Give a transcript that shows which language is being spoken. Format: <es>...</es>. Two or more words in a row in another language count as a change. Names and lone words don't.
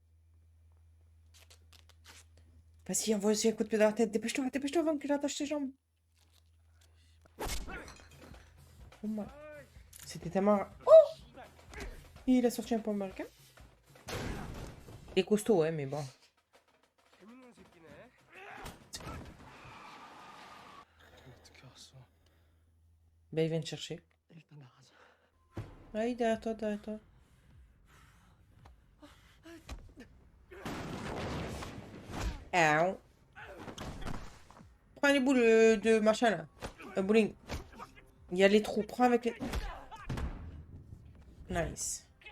<fr>Vas-y, envoie aussi un coup de pied dans la tête. Dépêche-toi avant qu'il attache tes jambes.</fr> <en>Oh my...</en> <fr>C'était tellement... Oh! Il a sorti un peu américain. Il est costaud, ouais, mais bon.</fr> <ko>어떻게 왔어?</ko> <fr>Ben, il vient te chercher.</fr> <ko>일단 나가자.</ko> <fr>Ah, il est derrière toi, derrière toi. Ow. Prends les boules de machin, là. Bowling. Il y a les trous. Prends avec les... Nice.</fr>